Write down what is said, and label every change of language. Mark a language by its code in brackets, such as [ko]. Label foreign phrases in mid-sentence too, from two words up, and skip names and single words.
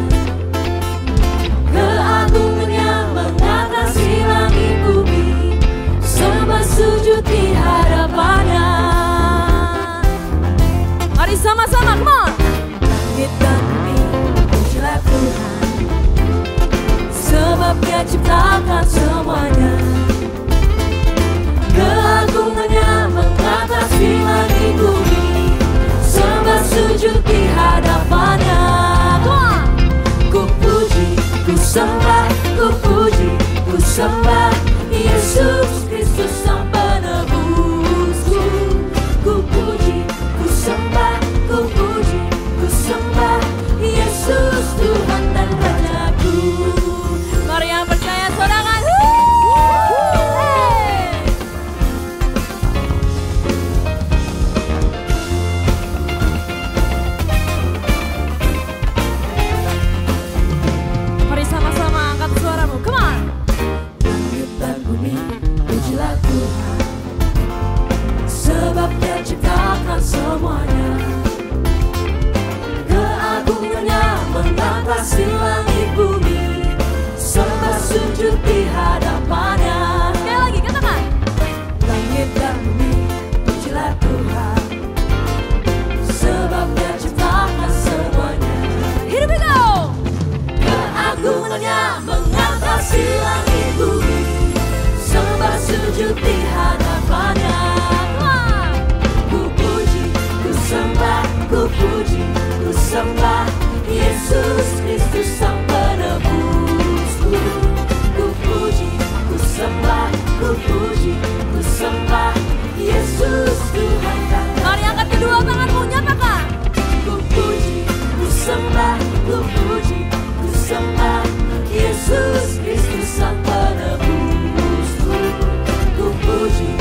[id] Keagungannya mengatasi langit bumi, sembah sujud di hadapannya. Mari sama-sama, [en] come on. [id] Langit dan bumi, pujilah Tuhan, sebab Dia ciptakan semuanya. Keagungannya mengatasi langit bumi, sembah sujud di hadapannya. Ku puji, ku sembah, ku puji, ku sembah Yesus Kristus Sang Penebusku. Ku puji, ku sembah, ku puji, ku sembah Yesus Tuhan dan Rajaku. Mari yang percaya sorangan. Mari sama-sama angkat suaramu, [en] come on. [id] Langit dan bumi, pujilah Tuhan, sebab Dia ciptakan semuanya. Keagungannya mengatasi langit bumi, sembah sujud di hadapannya. Sekali lagi katakan. Langit dan bumi, pujilah Tuhan, sebab Dia ciptakan semuanya. [en] Here we go. [id] Keagungannya mengatasi langit bumi, sembah sujud di hadapannya. Ku puji, ku sembah, ku puji, ku sembah Yesus Kristus Sang Penebusku. Ku puji, ku sembah, ku puji, ku sembah Yesus Tuhan dan Mari angkat kedua tanganmu, nyatakan. ku puji, ku sembah, ku puji, ku sembah Yesus Kristus Sang Penebusku. Ku puji,